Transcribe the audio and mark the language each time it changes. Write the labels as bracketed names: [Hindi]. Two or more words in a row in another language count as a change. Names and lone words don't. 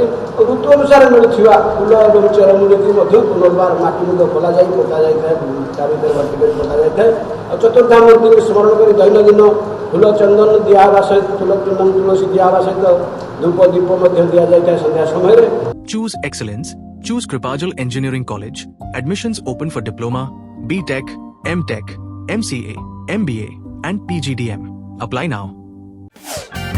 [Odia] ଋତୁ ଅନୁସାରେ ମିଳୁଥିବା ଫୁଲ ଏବଂ ଚେରମୂଳିକୁ ମଧ୍ୟ ପୁନର୍ବାର ମାଟି ମୁଣ୍ଡ ଖୋଲାଯାଇ ପକାଯାଇଥାଏ। ତା ଭିତରେ ଭର୍ତ୍ତି କରି ପକାଯାଇଥାଏ। ଆଉ ଚତୁର୍ଦ୍ଧାମୂର୍ତ୍ତିକୁ ସ୍ମରଣ କରି ଦୈନନ୍ଦିନ ଫୁଲ ଚନ୍ଦନ ଦିଆହେବା ସହିତ ଫୁଲ ଚନ୍ଦନ ତୁଳସୀ ଦିଆହେବା ସହିତ ଧୂପ ଦୀପ ମଧ୍ୟ ଦିଆଯାଇଥାଏ ସନ୍ଧ୍ୟା ସମୟରେ। [English] Choose excellence. Choose Kripajal Engineering College. Admissions open for Diploma, B.Tech, M.Tech, MCA, MBA and PGDM. Apply now.